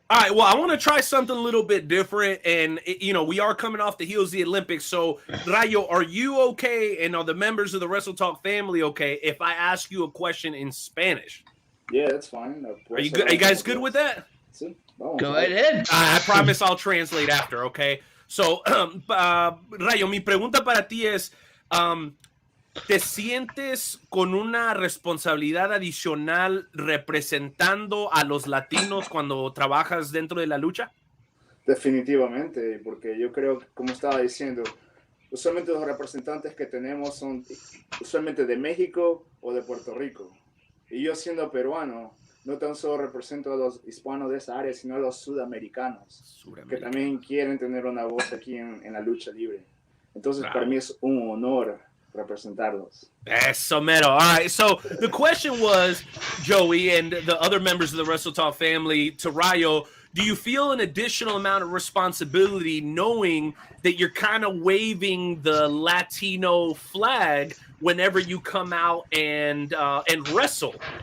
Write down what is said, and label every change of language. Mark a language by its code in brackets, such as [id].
[en] All right, well, I want to try something a little bit different, and we are coming off the heels of the Olympics. So Rayo, are you okay, and are the members of the Wrestle Talk family okay if I ask you a question in Spanish? Yeah, that's fine. Are you guys good with that? Go right ahead. I promise I'll translate after, okay? [es] So, Rayo, mi pregunta para ti es, ¿te sientes con una responsabilidad adicional representando a los latinos cuando trabajas dentro de la lucha? Definitivamente, porque yo creo que, como estaba diciendo, usualmente los representantes que tenemos son usualmente de México o de Puerto Rico. Y yo, siendo peruano, no tan solo represento a los hispanos de esa área, sino a los sudamericanos, que también quieren tener una voz aquí en la lucha libre. Entonces, para mí es un honor representarlos. Eso mero. [en] All right, so the question was, Joey and the other members of the Wrestle Talk family, to Rayo, do you feel an additional amount of responsibility knowing that you're kind of waving the Latino flag whenever you come out and wrestle?